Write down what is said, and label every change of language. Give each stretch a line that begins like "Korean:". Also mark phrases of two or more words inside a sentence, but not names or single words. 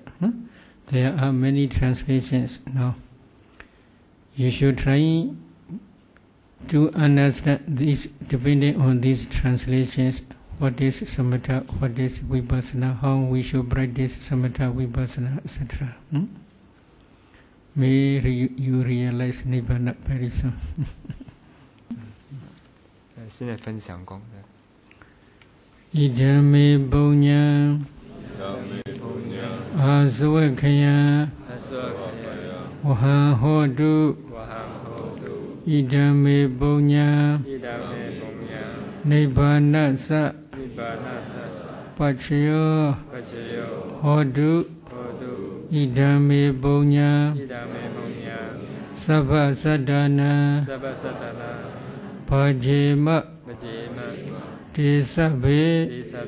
English: There are many translations now. You should try to understand this, depending on these translations, what is Samatha, what is Vipassana, how we should practice Samatha Vipassana, etc. May you realize Nibbana very soon.
Chinese: 现在分享功。
Pali: Idame Bunya Aswakaya Waha Hodu Idame Bunya Nibbana Sa Pachayo Hodu Idame Bunya Sabha Sadhana Pajema Tisabe